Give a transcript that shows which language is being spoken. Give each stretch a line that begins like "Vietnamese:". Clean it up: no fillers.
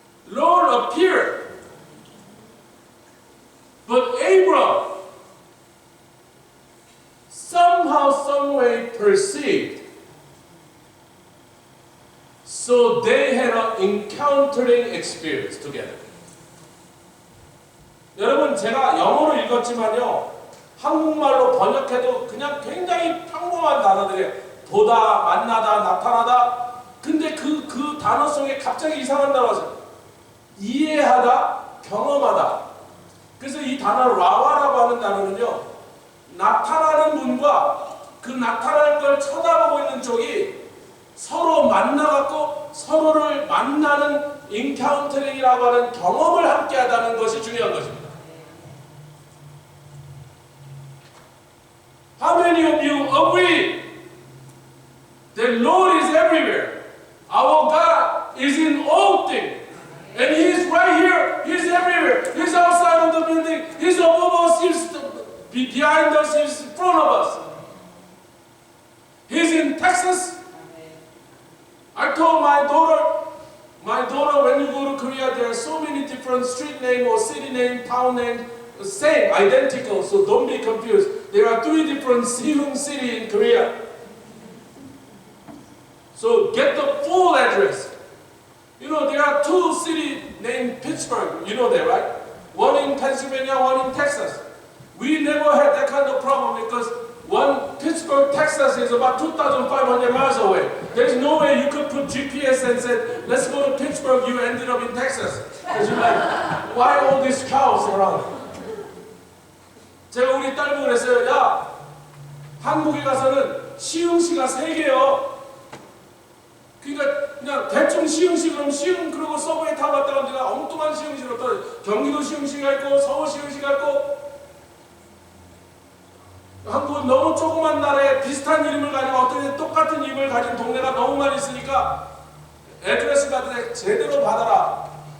English: Lord appeared, but Abram somehow, some way perceived. So they had an encountering experience together.
Korean: 여러분, 제가 영어로 읽었지만요, 한국말로 번역해도 그냥 굉장히 평범한 단어들이에요. 보다, 만나다, 나타나다. 근데 그 단어 속에 갑자기 이상한 단어가 있어요. 이해하다, 경험하다. 그래서 이 단어 라와라고 하는 단어는요, 나타나는 분과 그 나타나는 걸 쳐다보고 있는 쪽이 서로 만나갖고 서로를 만나는 인카운터링이라고 하는 경험을 함께 하다는 것이 중요한 것입니다.
English: How many of you agree that Lord is everywhere? Our God is in all things. And He is right here. He is everywhere. He is outside of the building. He is above us. He is behind us. He is in front of us. He is in Texas. I told my daughter, when you go to Korea, there are so many different street name or city name, town name, same, identical, so don't be confused. There are 3 different Seoul city in Korea. So get the full address. You know, there are 2 cities named Pittsburgh, you know that, right? One in Pennsylvania, one in Texas. We never had that kind of problem because one Pittsburgh, Texas is about 2,500 miles away. There's no way you could put GPS and say, let's go to Pittsburgh, you ended up in Texas. Because you're like, why all these cows around?
Korean: 제가 우리 딸 보고 그랬어요. 야, 한국에 가서는 시흥시가 3개요. 그러니까 그냥 대충 시흥시 그럼 시흥 그러고 서브웨이 타고 갔다가 내가 엉뚱한 시흥시로 또 경기도 시흥시가 있고 서울 시흥시가 있고 한국은 너무 조그만 나라에 비슷한 이름을 가지고 어떻게 똑같은 이름을 가진 동네가 너무 많이 있으니까 애드레스 받을 때 제대로 받아라.